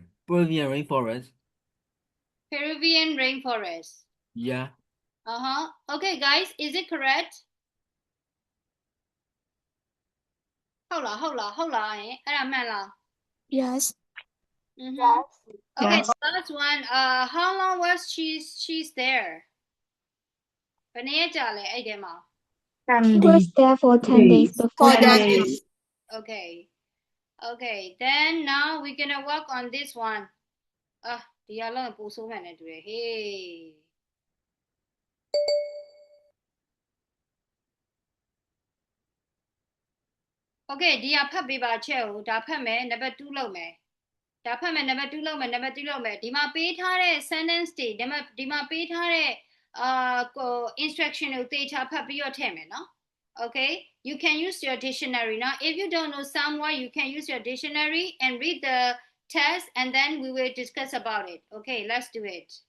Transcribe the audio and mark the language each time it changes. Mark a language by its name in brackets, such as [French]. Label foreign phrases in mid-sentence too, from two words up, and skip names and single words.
[English] Peruvian rainforest. Peruvian rainforest. Yeah. Uh-huh. Okay, guys, is it correct? [Burmese] ဟုတ်လားအဲ့ဒါမှန်လား [English] Yes. Mm-hmm. Okay, Yes. the last one. How long was she's there? [Burmese] ဘယ်နှစ်ရက်ကြာလဲအဲ့ထဲမှာ [English] She was there for 10 days before For the that exam. days. Okay, then now we're gonna work on this one. [Burmese] ဒီအလုံးပို့ဆိုးမှန်နေတူတယ် Hey. Okay, ဒီကဖတ်ပေးပါချက်ကိုဒါဖတ်မယ် number 2လုပ်မယ်ဒါဖတ်မယ် number 2လုပ်မယ် number 3လုပ်မယ်ဒီမှာပေးထားတဲ့ sentence တွေဒီမှာပေးထားတဲ့instruction ကိုသေချာဖတ်ပြီးတော့ထည့်မယ်နော် [English] Okay, you can use your dictionary now. If you don't know some word, you can use your dictionary and read the test, and then we will discuss about it. Okay, let's do it.